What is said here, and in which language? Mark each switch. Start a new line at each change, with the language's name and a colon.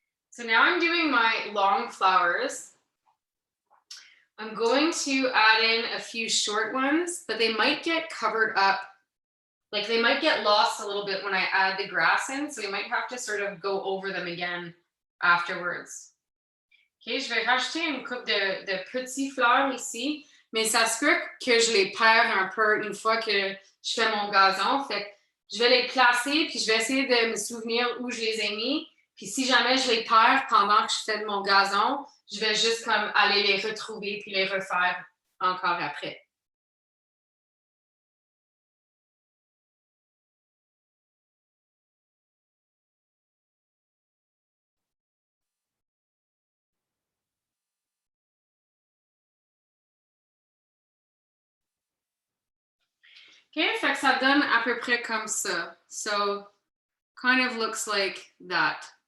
English: So now I'm doing my long flowers. I'm going to add in a few short ones, but they might get covered up. Like they might get lost a little bit when I add the grass in, so we might have to sort of go over them again afterwards.
French: Okay, je vais rajouter une coupe de petites fleurs ici, mais ça se peut que je les perds un peu une fois que je fais mon gazon. Fait que je vais les placer, puis je vais essayer de me souvenir où je les ai mis. Puis si jamais je les perds pendant que je fais de mon gazon, je vais juste comme aller les retrouver puis les refaire encore après. OK, fait que ça donne à peu près comme ça.
English: So, kind of looks like that.